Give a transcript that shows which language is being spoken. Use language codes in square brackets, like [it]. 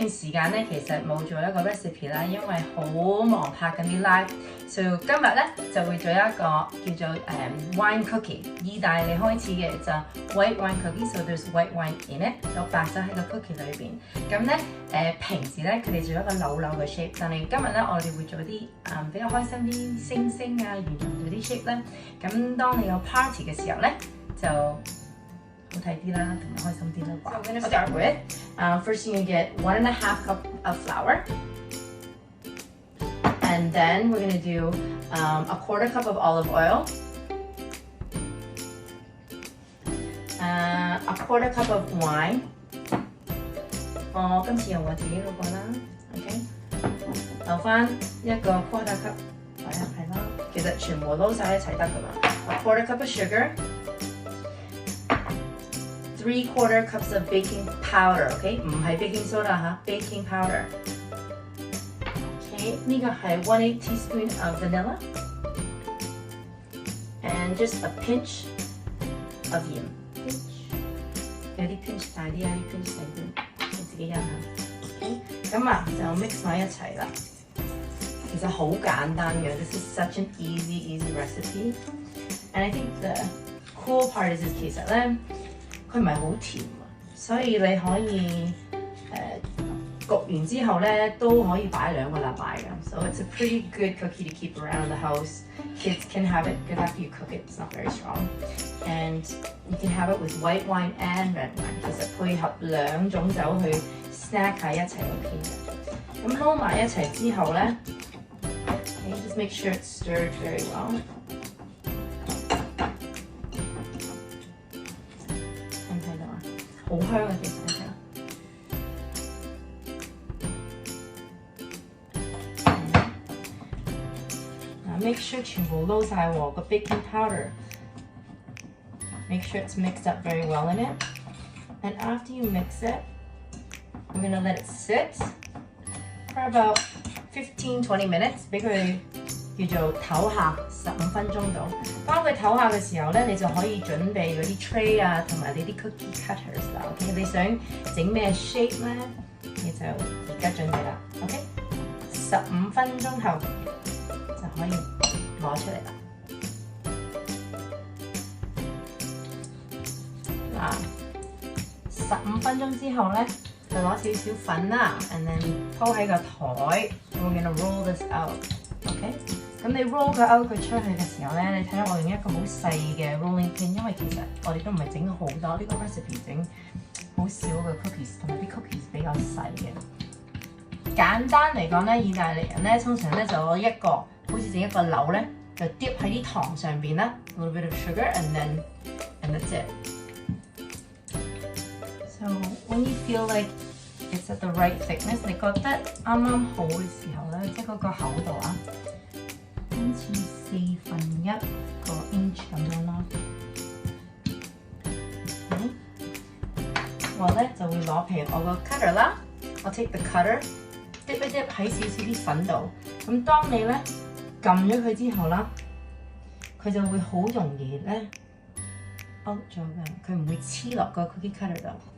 [yue] 間咧，其實冇做一個 recipe 啦，因為好忙拍緊啲 live， 所以今日咧就會做一個叫做wine cookie， 意大利開始嘅就 white wine cookie， [en] so there's white wine in it， [yue] 有白酒喺個 cookie 裏邊。咁咧平時咧佢哋做一個扭扭嘅 shape， 但係今日咧我哋會做啲比較開心啲星星啊、圓形嗰啲 shape 咧。咁當你有 party 嘅時候咧就好睇啲啦，同埋開心啲啦。 [en] So we're gonna start with first you're gonna get 1.5 cup of flour, and then we're gonna do a 1/4 cup of olive oil, a 1/4 cup of wine. [yue] 我今次用我自己嗰個啦 ，OK， 留翻一個 1/4 cup， 係啦，其實全部撈晒一齊得噶嘛。 [en] A 1/4 cup of sugar. 3/4 cups of baking powder, OK， [yue] 唔係 [en] baking soda 嚇 ，baking powder。 OK， 呢個係 1/8 teaspoon of vanilla and just a pinch of鹽。 [yue] 有啲 pinch 大啲，有啲 pinch 細啲，你自己印下。OK， 咁啊就 mix 埋一齊啦。其實好簡單嘅 [en] ，this is such an easy recipe。 And I think the cool part is [yue] 其實咧。佢唔係好甜啊，所以你可以焗完之後咧都可以擺2個禮拜嘅。 [en] So it's a pretty good cookie to keep around the house. Kids can have it because after you cook it, it's not very strong. And you can have it with white wine and red wine. [yue] 其實配合2種酒去 snack 喺一齊 OK 嘅。咁撈埋一齊之後咧 [en] ，okay, just make sure it's stirred very well. [yue] 好香啊！其實你睇下， [en] make sure [yue] 全部撈晒喎個 [en] baking powder。Make sure it's mixed up very well in it. And after you mix it, we're gonna let it sit for about 15-20 minutes， [yue] 俾佢叫做唞下15分鐘度。當佢唞下嘅時候咧，你就可以準備嗰啲 tray 啊，同埋你啲 cookie cutters 啦。 OK， 你想整咩 shape 咧，你就而家準備啦。 OK， 15分鐘後就可以攞出嚟啦。 15分鐘之後咧，就攞少少粉啦 ， [en] and then [yue] 鋪喺個台。 [en] We're gonna roll this out。OK。 [yue] 咁你 roll 佢 out 佢出去嘅時候咧，你睇下我用一個好細嘅 rolling pin， 因為其實我哋都唔係整好多，呢個 recipe 整好少嘅 cookies， 同埋啲 cookies 比較細嘅。簡單嚟講咧，意大利人咧通常咧就攞一個好似整一個鈕咧，就 dip 喺啲糖上邊啦 ， [en] a little bit of sugar and that's it. So when you feel like it's at the right thickness， [yue] 你覺得啱啱好嘅時候咧，即係嗰個厚度啊。好似1/4個 inch 咁樣啦。我咧就會攞譬如我個 cutter 啦，我 [en] take the cutter [yue] dip 一 dip 喺少少啲粉度。咁當你咧撳咗佢之後啦，佢就會好容易咧 out 咗嘅，佢唔會黐落個 cookie cutter 度。